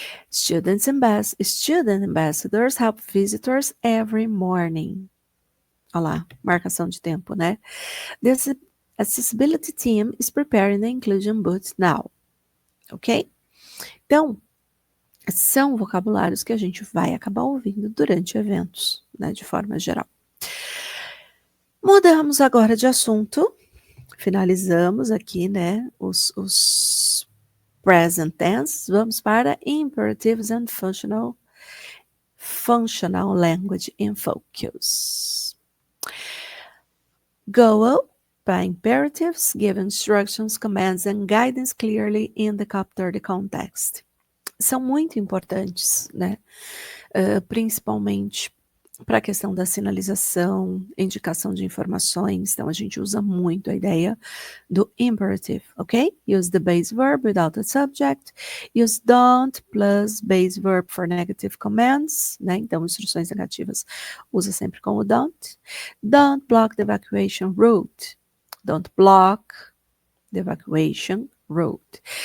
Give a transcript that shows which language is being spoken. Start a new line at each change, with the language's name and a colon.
English: Student ambassadors help visitors every morning.
Portuguese: Olha lá, marcação de tempo, né?
English: This accessibility team is preparing the inclusion booth now. Ok?
Portuguese: Então, são vocabulários que a gente vai acabar ouvindo durante eventos, né, de forma geral. Mudamos agora de assunto. Finalizamos aqui, né, os present tense. Vamos para
English: imperatives and functional language in focus. Goal by imperatives, give instructions, commands and guidance clearly in the capture the context.
Portuguese: São muito importantes, né? Principalmente para a questão da sinalização, indicação de informações. Então, a gente usa muito a ideia do imperative, ok?
English: Use the base verb without a subject. Use don't plus base verb for negative commands, né?
Portuguese: Então, instruções negativas usa sempre com o don't.
English: Don't block the evacuation route. Don't block the evacuation route.